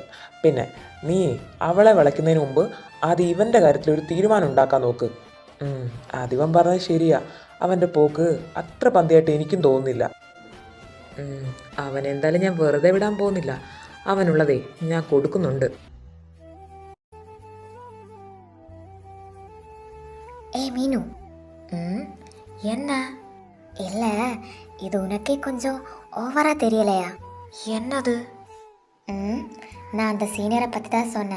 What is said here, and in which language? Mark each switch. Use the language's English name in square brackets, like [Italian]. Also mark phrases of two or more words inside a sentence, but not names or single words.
[Malayalam] പിന്നെ നീ അവളെ വിളയ്ക്കുന്നതിന് മുമ്പ് അത് ഇവൻ്റെ കാര്യത്തിൽ ഒരു തീരുമാനം ഉണ്ടാക്കാൻ നോക്ക്. അതിവൻ പറഞ്ഞത് ശരിയാ, അവൻ്റെ പോക്ക് അത്ര പന്തിയായിട്ട് എനിക്കും തോന്നുന്നില്ല. അവനെന്തായാലും ഞാൻ വെറുതെ വിടാൻ പോകുന്നില്ല. അവനുള്ളതേ ഞാൻ കൊടുക്കുന്നുണ്ട്. [Tamil] மீனு என்ன இல்லை, இது உனக்கே கொஞ்சம் ஓவராக தெரியலையா? என்னது? நான் அந்த சீனியரை பற்றி தான் சொன்னேன்.